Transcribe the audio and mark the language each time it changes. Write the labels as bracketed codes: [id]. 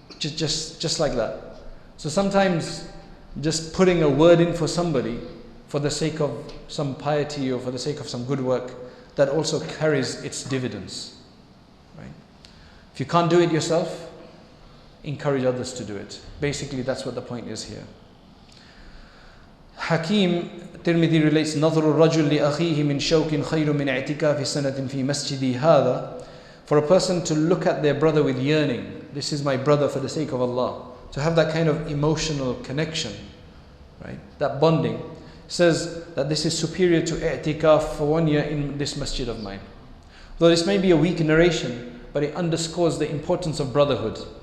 [en] Just like that. So sometimes just putting a word in for somebody for the sake of some piety or for the sake of some good work, that also carries its dividends. Right? If you can't do it yourself, encourage others to do it. Basically, that's what the point is here. Hakim Tirmidhi relates, [ar] نظر الرجل لأخيه من شوك خير من اعتكاف سنة في مسجدي هذا. [en] For a person to look at their brother with yearning, this is my brother for the sake of Allah, to have that kind of emotional connection, right? That bonding, says that this is superior to i'tikaf for 1 year in this masjid of mine. Though this may be a weak narration, but it underscores the importance of brotherhood.